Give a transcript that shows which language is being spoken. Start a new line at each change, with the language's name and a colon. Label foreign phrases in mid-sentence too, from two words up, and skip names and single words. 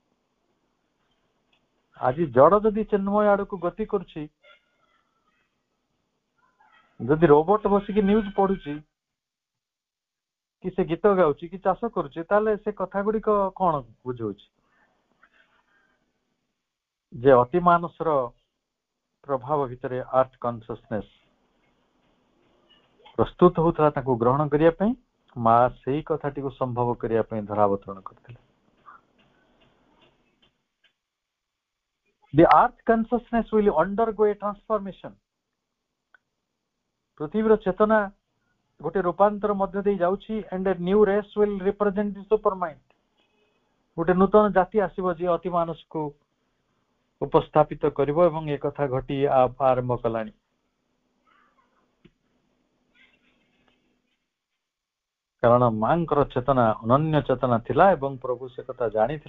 Odia: ଆଜି ଜଡ ଯଦି ଚିନ୍ମୟ ଆଡକୁ ଗତି କରୁଛି, ଯଦି ରୋବୋଟ ବସିକି ନ୍ୟୁଜ ପଢୁଛି, କି ସେ ଗୀତ ଗାଉଛି, କି ଚାଷ କରୁଛି, ତାହେଲେ ସେ କଥା ଗୁଡିକ କଣ ବୁଝଉଛି? ଯେ ଅତି ମାନସର ପ୍ରଭାବ ଭିତରେ
English: earth consciousness
Odia: ପ୍ରସ୍ତୁତ ହଉଥିଲା ତାକୁ ଗ୍ରହଣ କରିବା ପାଇଁ, ମା ସେଇ କଥାଟିକୁ ସମ୍ଭବ କରିବା ପାଇଁ ଧରାବତରଣ କରିଥିଲେ।
English: The earth consciousness will undergo a transformation.
Odia: ପୃଥିବୀର ଚେତନା ଗୋଟେ ରୂପାନ୍ତର ମଧ୍ୟ ଦେଇ ଯାଉଛି,
English: and a new race will represent the supermind.
Odia: ଗୋଟେ ନୂତନ ଜାତି ଆସିବ ଯିଏ ଅତି ମାନସକୁ ଉପସ୍ଥାପିତ କରିବ, ଏବଂ ଏ କଥା ଘଟି ଆରମ୍ଭ କଲାଣି। କାରଣ ମାଙ୍କର ଚେତନା ଅନନ୍ୟ ଚେତନା ଥିଲା ଏବଂ ପ୍ରଭୁ ସେ କଥା ଜାଣିଥିଲେ।